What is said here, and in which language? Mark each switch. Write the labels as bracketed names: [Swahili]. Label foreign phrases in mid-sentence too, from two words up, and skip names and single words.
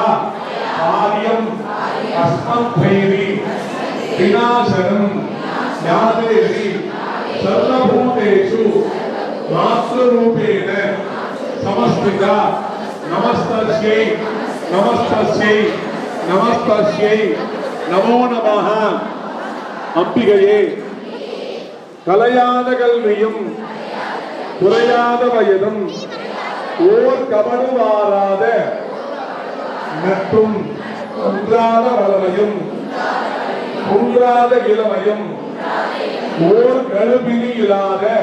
[Sanskrit] कार्यम् अस्मद्भैः विनाशनं ज्ञातेहि सर्वभूतेषु मातृरूपेण समस्थिता नमस्तस्यै नमस्तस्यै नमस्तस्यै नमो नमः [Tamil] अम्बिகையே கலையாத கல்வியும் குறையாத வயதும் ஓர் கவடுவாராத நட்டும் குன்றாத வளமையும் குன்றாத இளமையும் ஓர் கழுபினி இல்லாத